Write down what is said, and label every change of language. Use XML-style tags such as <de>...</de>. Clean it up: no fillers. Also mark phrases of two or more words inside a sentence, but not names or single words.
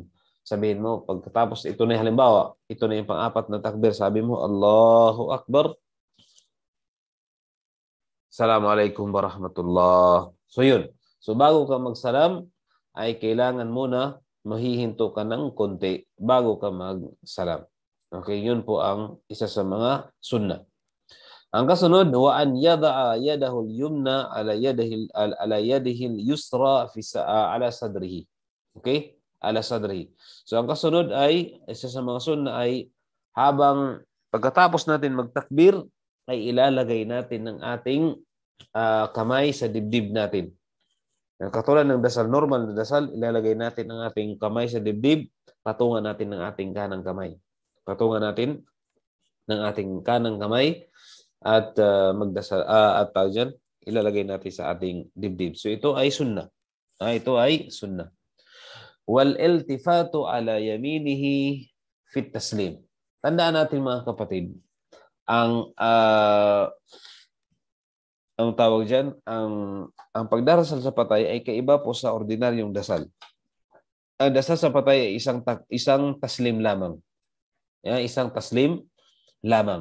<tl>Sabihin mo, pagkatapos ito na halimbawa, ito na yung pang-4 na takbir, sabi mo,</tl> <ar>الله أكبر، السلام عليكم ورحمة الله.</ar> <tl>So yun. So bago ka magsalam, ay kailangan muna mahihinto ka ng konti bago ka magsalam. Okay, yun po ang isa sa mga sunnah. Ang kasunod,</tl> <ar>وأن يضع يده اليمنى على يده اليسرى على صدره. Okay? على صدره.</ar> <tl>So ang kasunod ay isa sa mga sunnah ay habang pagkatapos natin magtakbir ay ilalagay natin ng ating kamay sa dibdib natin. Katulad ng dasal, normal na dasal, ilalagay natin ang ating kamay sa dibdib, patungan natin ng ating kanang kamay. Patungan natin ng ating kanang kamay at magdasal at diyan ilalagay natin sa ating dibdib. So ito ay sunnah. Ito ay sunnah.</tl> <ar>والالتفات على يمينه في التسليم.</ar> <tl>Tandaan natin mga kapatid, ang tawag diyan, ang pagdarasal sa patay ay kaiba po sa ordinaryong dasal. Ang dasal sa patay ay isang taslim lamang. Isang taslim lamang.</tl>